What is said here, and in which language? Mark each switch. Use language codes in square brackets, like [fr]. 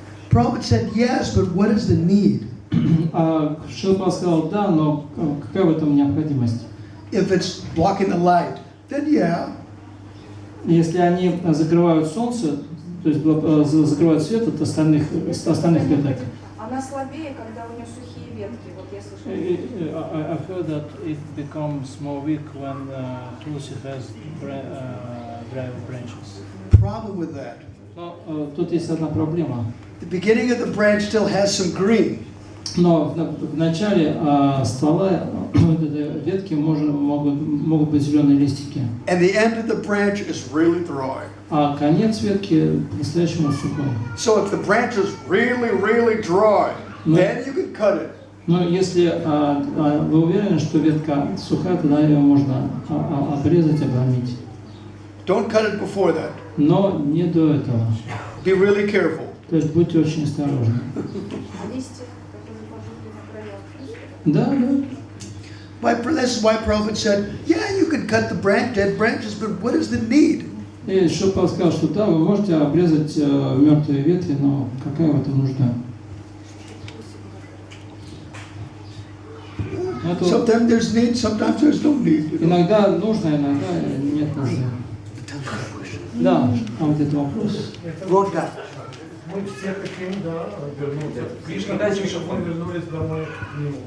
[en] Prabhupada said yes, but what is the need? [ru] Шилпа сказал да, но какая в этом необходимость? [en] If it's blocking the light, then yeah. [ru] Если они закрывают солнце, то есть закрывают свет от остальных веток. Она слабее, когда у нее сухие ветки. Вот я слышала. [en] I've heard that it becomes more weak when tulsi has dry branches. Problem with that. [ru] Но тут есть одна проблема. [en] The beginning of the branch still has some green. [ru] Но в начале ствола ветки могут быть зеленые листики. [en] And the end of the branch is really dry. [ru] А конец ветки по-настоящему сухой. [en] So if the branch is really, really dry, then you can cut it. [ru] Но если вы уверены, что ветка сухая, тогда ее можно обрезать, обломить. [en] Don't cut it before that. [ru] Но не до этого. [en] Be really careful. [ru] То есть будьте очень осторожны. Листья, которые пожухли на краях. Да. [en] This is why Prabhupada said, yeah, you can cut the dead branches, but what is the need? [ru] И Шилпа сказал, что да, вы можете обрезать мертвые ветви, но какая в этом нужда? Sometimes there's need, sometimes there's no need. Иногда нужно, иногда нет нужды. Да, а вот это вопрос. Мы все хотим, да, вернуться. Кришна хочет, чтобы мы вернулись домой к нему.